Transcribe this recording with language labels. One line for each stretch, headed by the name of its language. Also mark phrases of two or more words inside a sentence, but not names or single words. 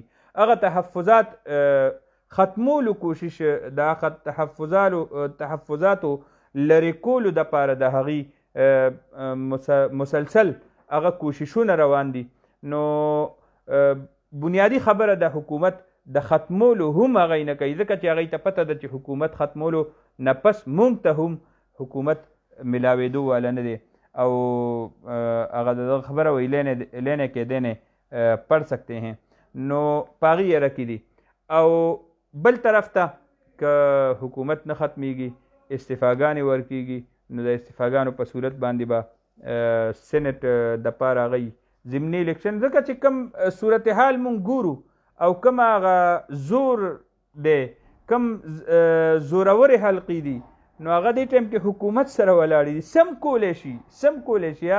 Pashto: هغه تحفظات ختمولو کوشش د هغه تحفظاتو لرې کولو دپاره د هغې مسلسل هغه کوششونه روان دي. نو بنیادی خبره د حکومت د ختمولو هم هغه نه کوي، ځکه چې هغې ته پته ده چې حکومت ختمولو نه پس موږ ته هم حکومت ملاوېدو والا نه دی او هغه دغه خبره وایي
Urdu: لینے کے دینے پڑھ سکتے ہیں.
Pashto: نو په هغې یره کې دي. او بل طرف ته که حکومت نه ختمیږي استعفاګانې ورکیږي نو د استعفاګانو په صورت باندې به سینټ دپاره هغی ضمني الیکشن، ځکه چې کوم صورتحال مونږ ګورو او کوم هغه زور دی کوم زورورې حلقې دي نو هغه دې ټایم کې حکومت سره ولاړې دي، سم کولی شي یار.